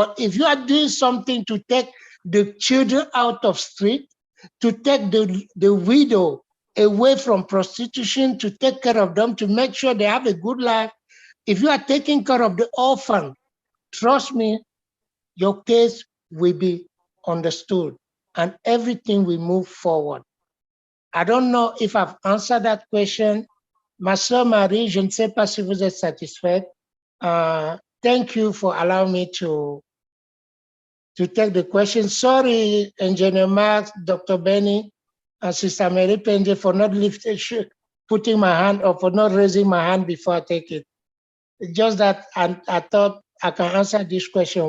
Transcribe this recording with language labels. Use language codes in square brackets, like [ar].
[en] But if you are doing something to take the children out of street, to take the widow away from prostitution, to take care of them, to make sure they have a good life, if you are taking care of the orphan, trust me, your case will be understood and everything will move forward. I don't know if I've answered that question. [fr] Ma sœur Marie, je ne sais pas si vous êtes satisfaite. [en] Thank you for allowing me to take the question. Sorry, Engineer Max, Dr. Benny, and Sister Mary Penje for not putting my hand or for not raising my hand before I take it. It's just that I thought I can answer this question.